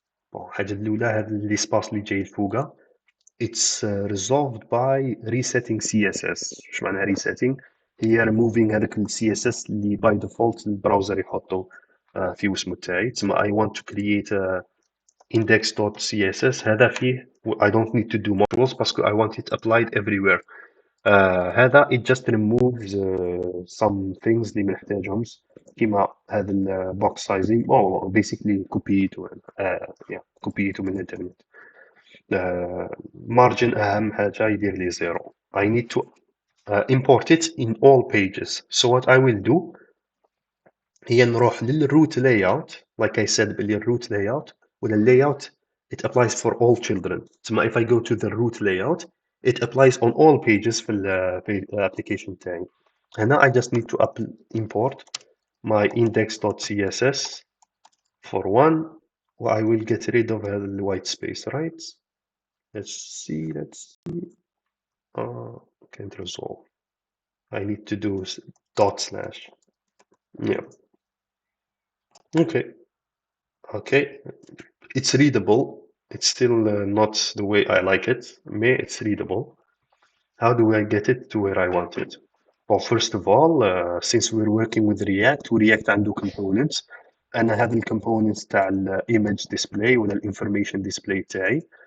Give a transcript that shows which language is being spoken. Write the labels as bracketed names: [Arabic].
[Arabic] Bon, الحاجة الأولى هذا الاسباس اللي جاي فوقه [English] it's resolved by resetting CSS. [Arabic] ايش معناها resetting؟ هي removing هذاك ال CSS اللي by default البراوزر يحطه في واسمه تاعي. تسمى [English] I want to create a index.css [Arabic] هذا فيه [English] I don't need to do modules باسكو I want it applied everywhere. [Arabic] هذا [English] it just removes some things [Arabic] اللي ما نحتاجهمش كيما هذا ال box sizing basically كوبيته كوبيته من الانترنت. margin أهم حاجة يدير لي zero. [English] I need to import it in all pages. So what I will do [Arabic] هي نروح للroot [English] layout like I said [Arabic] باللي [English] root layout ولا layout it applies for all children. [Arabic] تسمى [English] if I go to the root layout it applies on all pages [Arabic] في الابليكيشن تاعي. هنا [English] I just need to import my index.css for one I will get rid of هذا white space right. Let's see. Can't resolve. I need to do dot slash. Yeah. Okay. It's readable. It's still not the way I like it. It's readable. How do I get it to where I want it? Well, first of all, since we're working with React [Arabic] عنده [English] components. [Arabic] أنا هذه الكومبوننتس تاع الإيمج ديسبلاي ولا الانفورميشن ديسبلاي تاعي.